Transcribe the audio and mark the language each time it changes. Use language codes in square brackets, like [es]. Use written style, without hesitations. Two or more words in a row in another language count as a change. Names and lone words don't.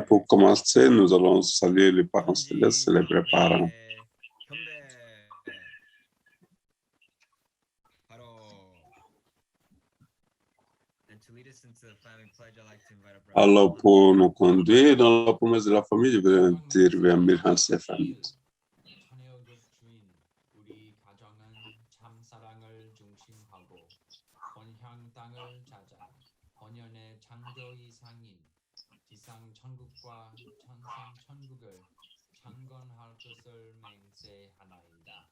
[fr] Pour commencer, nous allons saluer les parents célestes et les vrais parents. Alors, pour nous conduire dans la promesse de la famille, je vais interviewer Mirhan Stéphane. [ko] 우리 가정은 참 사랑을 중심하고 본향 땅을 찾아 본연의 창조 이상인 지상 천국과 천상 천국을 창건할 것을 맹세하나이다.